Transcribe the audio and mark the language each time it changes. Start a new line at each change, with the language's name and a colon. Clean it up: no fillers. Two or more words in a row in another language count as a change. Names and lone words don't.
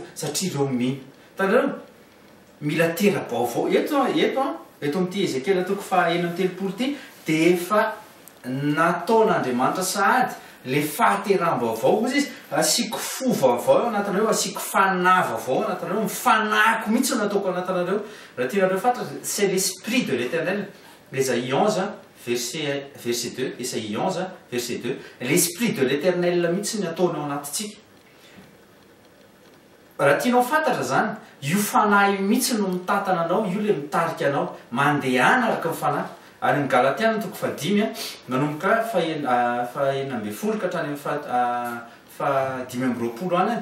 Malagasy: satria reo mino tanareo mila tera-baovao eto amin'ity Ezekiel toko 9:30 ty de efa nataon'Andriamanitra sahady le fahateram-baovao ozy izy asiako fo vaovao anatinareo asiako fanahy vaovao anatinareo mifanahiko mihitsy nataoko anatinareo raha tianareo fantatra
French: c'est l'esprit de l'Éternel Ésaïe 11 verset 2 Ésaïe 11 verset 2 l'esprit de l'Éternel
Malagasy: mihitsy ny ataonao anatitsika raha tianao fantatra zany io fanahy mihitsy no mitantana anao io le mitarika anao mandehana araka ny fanahy ary ny Galatiana toko 5 manomboka fahenina folo ka hatrany fa 5:20 any